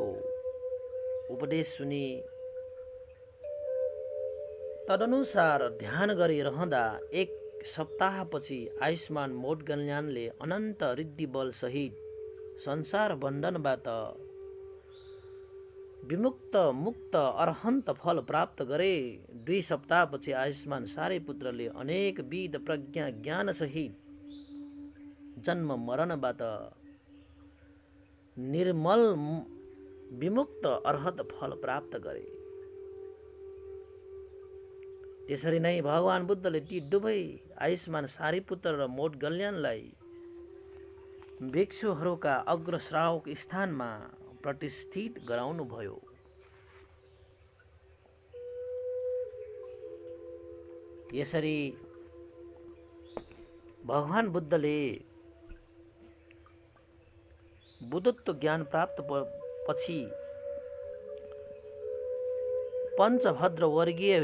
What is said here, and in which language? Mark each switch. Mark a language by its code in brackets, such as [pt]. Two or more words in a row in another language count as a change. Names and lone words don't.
[ne] उपदेश सुनि तदनुसार ध्यान गरिरहँदा 1 सप्ताहपछि आयुष्मान मोडगल्यानले अनन्त रिद्धिबल सहित संसार बन्धनबाट विमुक्त मुक्त अरहन्त फल प्राप्त गरे। 2 सप्ताहपछि आयुष्मान सारीपुत्रले अनेक विध प्रज्ञा ज्ञान सहित जन्म मरणबाट निर्मल विमुक्त अर्हत फल प्राप्त गरे। त्यसरी नै भगवान बुद्धले ती दुवै आयुष्मान सारीपुत्र र मोडगल्यानलाई भिक्षुहरूका अग्रश्रावक स्थानमा प्रतिष्ठित गराउनुभयो। यसरी भगवान बुद्धले बुद्धत्व ज्ञान प्राप्त पछि पञ्चभद्र वर्गीय